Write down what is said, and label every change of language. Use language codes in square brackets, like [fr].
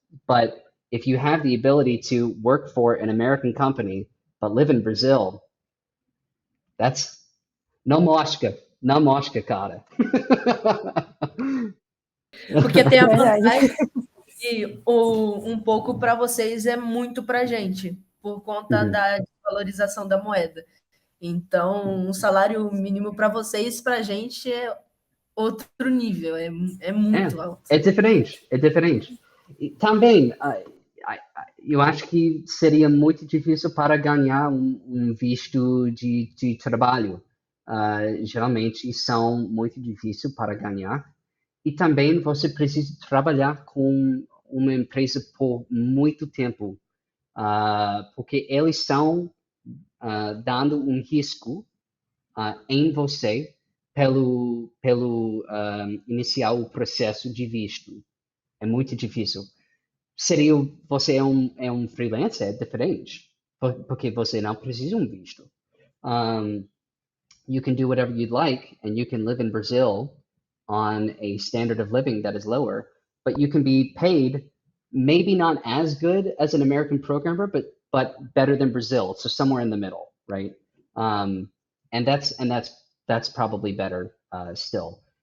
[en] But if you have the ability to work for an American company but live in Brazil, that's [pt] não mosca, cara. Porque tem a Verdade. vantagem que um pouco para vocês é muito para a gente, por conta da desvalorização da moeda. Então, um salário mínimo para vocês, para a gente, é outro nível, é muito alto. É diferente, é diferente. E também, eu acho que seria muito difícil para ganhar um visto de trabalho. Geralmente são muito difíceis para ganhar. E também você precisa trabalhar com uma empresa por muito tempo, porque eles estão dando um risco em você pelo iniciar o processo de visto. É muito difícil. Você é um freelancer, é diferente, porque você não precisa de um visto. [en] You can do whatever you'd like, and you can live in Brazil on a standard of living that is lower, but you can be paid maybe not as good as an American programmer, but better than Brazil. So somewhere in the middle, right? And that's probably better still.